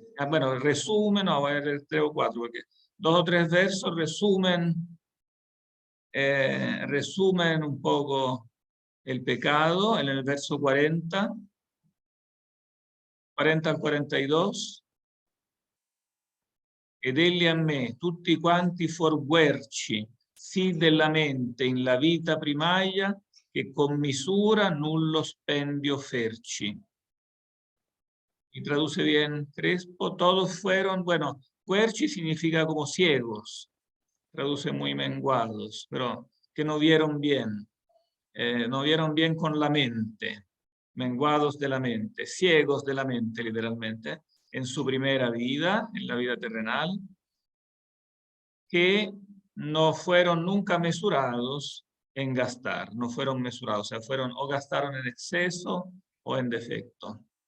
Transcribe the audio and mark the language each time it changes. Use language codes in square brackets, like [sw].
[es] Bueno, resumen, no, voy a leer 3 o 4, porque 2 o 3 versos resumen un poco el pecado en el verso 40 al 42. [it] Ed egli a me, tutti quanti forguerci, sì della mente in la vita primaia, che con misura nullo spendio ferci. [es] Y traduce bien Crespo, todos fueron, bueno, querci significa como ciegos, traduce muy menguados, pero que no vieron bien con la mente, menguados de la mente, ciegos de la mente literalmente, en su primera vida, en la vida terrenal, que no fueron nunca mesurados en gastar, no fueron mesurados, o sea, o gastaron en exceso o en defecto.